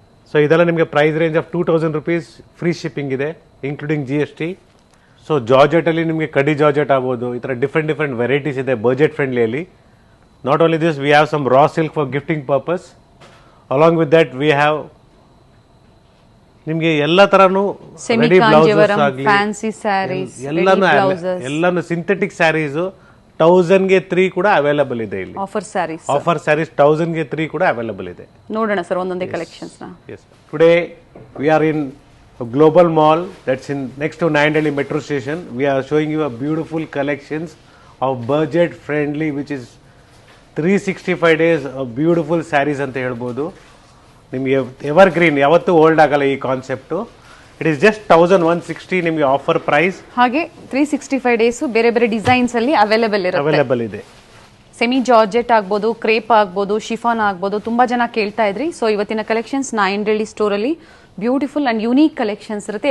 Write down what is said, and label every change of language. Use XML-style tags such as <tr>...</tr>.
<kn>So ಇದೆಲ್ಲ ನಿಮಗೆ</kn> <en>Price range of 2000 rupees, free shipping ಇದೆ including GST.</en> <kn>ಸೊ ಜಾರ್ಜೆಟಲ್ಲಿ ನಿಮಗೆ ಕಡಿ ಜಾರ್ಜೆಟ್ ಆಗ್ಬೋದು. ಈ ಥರ ಡಿಫ್ರೆಂಟ್ ವೆರೈಟೀಸ್ ಇದೆ budget ಫ್ರೆಂಡ್ಲಿಯಲ್ಲಿ.</kn> <en>Not only this, we have some raw silk for gifting purpose. Along with that, we have</en> <kn>ನಿಮಗೆ ಎಲ್ಲ ತರನು</kn> <en>ready blouses ಆಗಲಿ, fancy sarees,</en> <kn>ಎಲ್ಲಾನು ಸಿಂಥೆಟಿಕ್ ಸ್ಯಾರೀಸ್ 1000 ಗೆ 3 ಕೂಡ ಅವೈಲೇಬಲ್ ಇದೆ ಇಲ್ಲಿ.</kn> <en>offer sarees</en> <kn>1000 ಗೆ 3 ಕೂಡ ಅವೈಲೇಬಲ್ ಇದೆ. ನೋಡೋಣ ಸರ್ ಒಂದೊಂದೇ ಕಲೆಕ್ಷನ್ಸ್ ನ.</kn> <en>Yes. Today we are in a global mall that's in next to Nayan Delhi metro station. We are showing you a beautiful collections of budget friendly, which is 365 days beautiful sarees</en> <kn>ಅಂತ ಹೇಳ್ಬೋದು. ನಿಮಗೆ ever green, ಯಾವತ್ತೂ old ಆಗಲ್ಲ ಈ concept.</kn> <en>It is just 1160 ನಿಮಗೆ offer price.</en> <kn>ಹಾಗೆ 365 days ಬೇರೆ ಬೇರೆ ಡಿಸೈನ್ಸ್ ಅಲ್ಲಿ ಅವೈಲೇಬಲ್ ಇದೆ. ಸೆಮಿ ಜಾರ್ಜೆಟ್ ಆಗ್ಬೋದು, ಕ್ರೇಪ್ ಆಗ್ಬೋದು, ಶಿಫಾನ್ ಆಗ್ಬೋದು, ತುಂಬಾ ಜನ ಕೇಳ್ತಾ ಇದ್ರಿ. ಸೊ ಇವತ್ತಿನ ಕಲೆಕ್ಷನ್ಸ್ ನಾಯನ್ ಡೆಲ್ಲಿ ಸ್ಟೋರ್ ಅಲ್ಲಿ ಬ್ಯೂಟಿಫುಲ್ ಅಂಡ್ ಯೂನಿಕ್ ಕಲೆಕ್ಷನ್ಸ್ ಇರುತ್ತೆ.</kn>